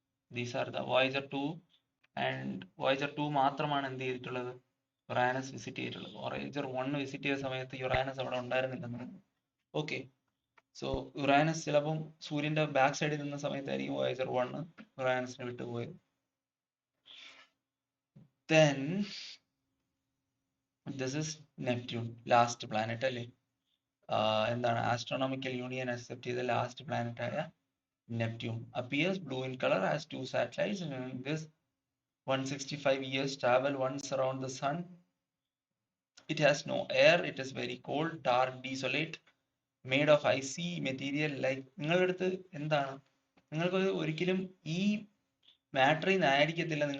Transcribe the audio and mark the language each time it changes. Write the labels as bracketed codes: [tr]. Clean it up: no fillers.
[en] these are the Voyager 2 and Voyager 2 [ml] മാത്രമാണ് എന്ത് ചെയ്തിട്ടുള്ളത്? യുറാനസ് വിസിറ്റ് ചെയ്തിട്ടുള്ളത്. വോയേജർ 1 വിസിറ്റ് ചെയ്ത സമയത്ത് യുറാനസ് അവിടെ ഉണ്ടായിരുന്നില്ലെന്ന്. ഓക്കെ, സോ യുറാനസ് ചിലപ്പം സൂര്യന്റെ ബാക്ക് സൈഡിൽ നിന്ന സമയത്തായിരിക്കും Voyager 1 യുറാനസിനെ വിട്ടുപോയത്. [en] Then this is Neptune, last planet [ml] അല്ലേ? എന്താണ്? ആസ്ട്രോണോമിക്കൽ യൂണിയൻ അക്സെപ്റ്റ് ചെയ്ത ലാസ്റ്റ് പ്ലാനറ്റ് ആയ [en] Neptune appears blue in color, has 2 satellites, and in this 165 years travel once around the sun. It has no air, it is very cold, dark, desolate, made of icy material. [ml] Like നിങ്ങളുടെ അടുത്ത് എന്താണ്, നിങ്ങൾക്ക് ഒരിക്കലും ഈ മാറ്ററിൽ നിന്ന് ആയിരിക്കത്തില്ല.